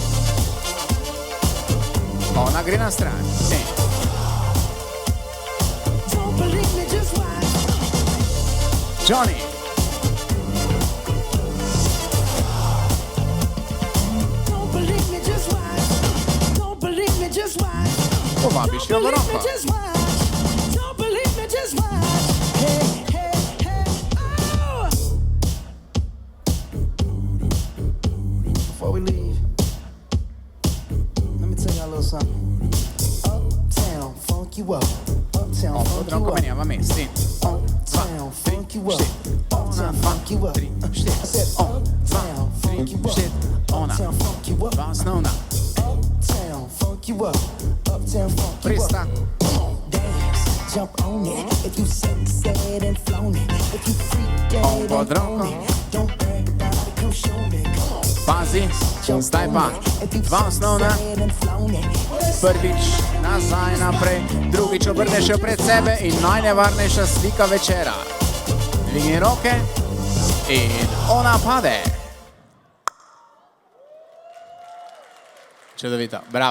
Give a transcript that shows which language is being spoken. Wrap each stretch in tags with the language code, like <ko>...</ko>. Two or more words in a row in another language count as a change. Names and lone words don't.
<sl>Ona gre na stran. Johnny. Povabiš jo v roko.</sl> <en>Before we leave, let me tell y'all a little something. Uptown, funk you up. Uptown, funk you up.</en> <sl>Menjava mesti.</sl> <en>Uptown, funk you up. Uptown, funk you up. I said uptown, funk you up.</en> <sl>Ona.</sl> <en>Uptown, funk you up.</en> <sl>Dva osnovna.</sl> <en>Uptown, funk you up. Uptown, funk you</en> <sl>Presta.</sl> <en>up. Dance, jump on it. If you said and flown it. If you freak dead</en> <sl>pod</sl> <en>and</en> <sl>roko.</sl> <en>own it. Don't brag about it, come show me.</en> <sl>Pazi, zdaj pa dva osnovna. Prvič nazaj naprej, drugič obrneš jo pred sebe in najnevarnejša slika večera. Dvigni roke in ona pade. Čudovito, bravo.</sl>